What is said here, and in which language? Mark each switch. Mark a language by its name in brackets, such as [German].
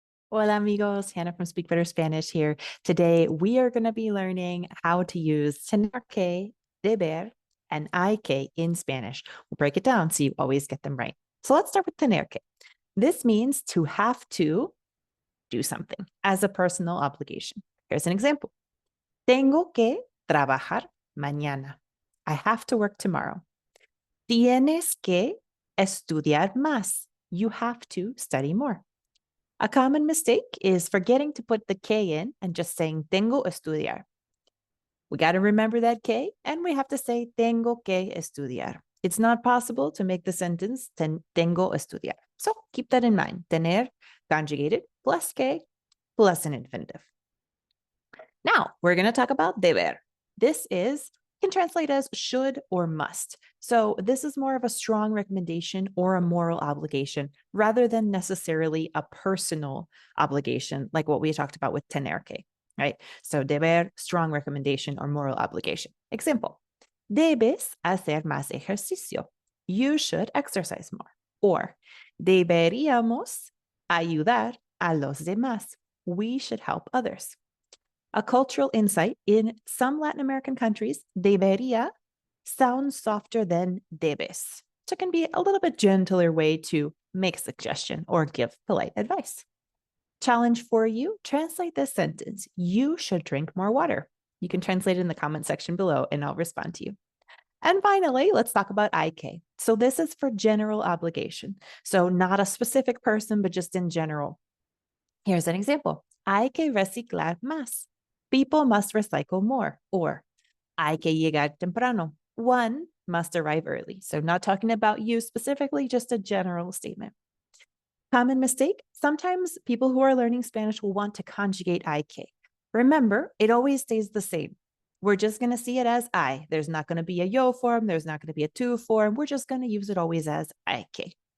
[Spanish] Hola amigos, [English] Hannah from Speak Better Spanish here. Today we are going to be learning how to use tener que, deber, and hay que in Spanish. We'll break it down so you always get them right. So let's start with tener que. This means to have to do something as a personal obligation. Here's an example. [Spanish] Tengo que trabajar mañana. [English] I have to work tomorrow. [Spanish] Tienes que estudiar más. [English] You have to study more. A common mistake is forgetting to put the que in and just saying tengo estudiar. We got to remember that que and we have to say [Spanish] tengo que estudiar. [English] It's not possible to make the sentence tengo estudiar. So keep that in mind. Tener conjugated plus que plus an infinitive. Now we're going to talk about deber. This can translate as should or must. So this is more of a strong recommendation or a moral obligation rather than necessarily a personal obligation like what we talked about with tener que, right? So deber, strong recommendation or moral obligation. [Spanish] Example, debes hacer más ejercicio. [English] You should exercise more. [Spanish] Or deberíamos ayudar a los demás. [English] We should help others. A cultural insight, in some Latin American countries, debería sounds softer than debes. So it can be a little bit gentler way to make a suggestion or give polite advice. Challenge for you, translate this sentence. You should drink more water. You can translate it in the comment section below and I'll respond to you. And finally, let's talk about hay que. So this is for general obligation. So not a specific person, but just in general. Here's an example. [Spanish] Hay que reciclar más. [English] People must recycle more. [Spanish] Or hay que llegar temprano. [English] One must arrive early. So not talking about you specifically, just a general statement. Common mistake. Sometimes people who are learning Spanish will want to conjugate hay que. Remember, it always stays the same. We're just going to see it as I. There's not going to be a yo form. There's not going to be a tu form. We're just going to use it always as hay que.